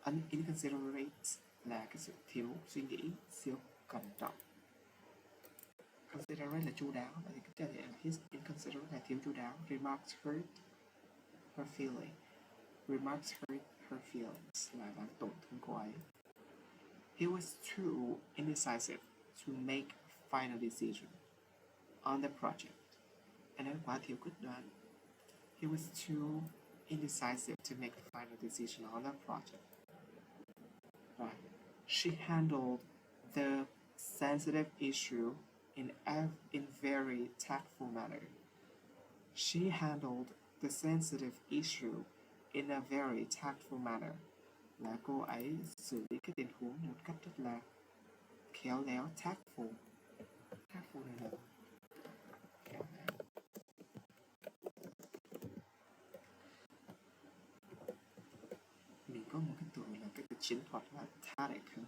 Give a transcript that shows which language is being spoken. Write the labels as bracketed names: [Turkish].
[Vietnamese] Inconsiderate là cái sự thiếu suy nghĩ, thiếu cẩn trọng. inconsiderate là chu đáo, vậy thì có thể là [English] his inconsiderate [Vietnamese] là thiếu chu đáo. [English] Remarks hurt her feeling. Remarks hurt her feelings [Vietnamese] là làm tổn thương cô ấy. [English] He was too indecisive to make a final decision on the project. [Vietnamese] Anh ấy quá thiếu quyết đoán. [English] He was too indecisive to make a final decision on the project. Right. She handled the sensitive issue in very tactful manner. She handled the sensitive issue in a very tactful manner. [Vietnamese] Là cô ấy xử lý cái tình huống một cách rất là khéo léo, tactful. Tactful này là khéo léo. Mình có một cái từ là cái từ chiến thuật là tactic.